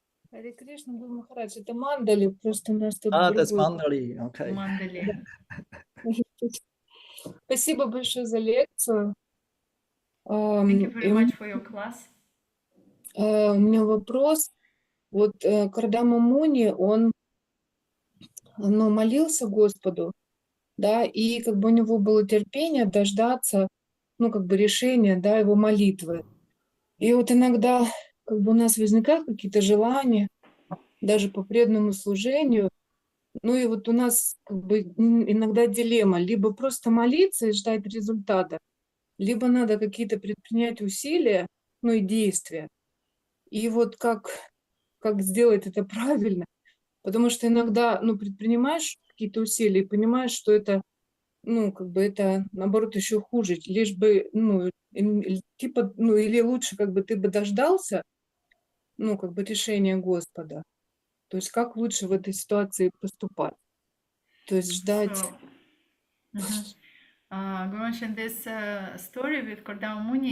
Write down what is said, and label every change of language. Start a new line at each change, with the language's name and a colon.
Russian: Харе Кришна, Гуру Махарадж, это мандали, просто у нас тут
English: That's
Russian: другой.
English: Mandali. Okay.
Russian: Мандали. Спасибо большое за лекцию.
English: Thank you very much for your class.
Russian: У меня вопрос. Вот Кардама Муни, он молился Господу, да, и как бы у него было терпение дождаться, как бы решения, да, его молитвы. И вот иногда как бы у нас возникают какие-то желания, даже по преданному служению. Ну и вот у нас как бы иногда дилемма: либо просто молиться и ждать результата, либо надо какие-то предпринять усилия, и действия. И вот как сделать это правильно? Потому что иногда, предпринимаешь какие-то усилия и понимаешь, что это, как бы это, наоборот, еще хуже. Лишь бы, или лучше, как бы ты бы дождался, как бы решения Господа. То есть как лучше в этой ситуации поступать? То есть ждать.
English: Guru mentioned this story with Kardama Muni.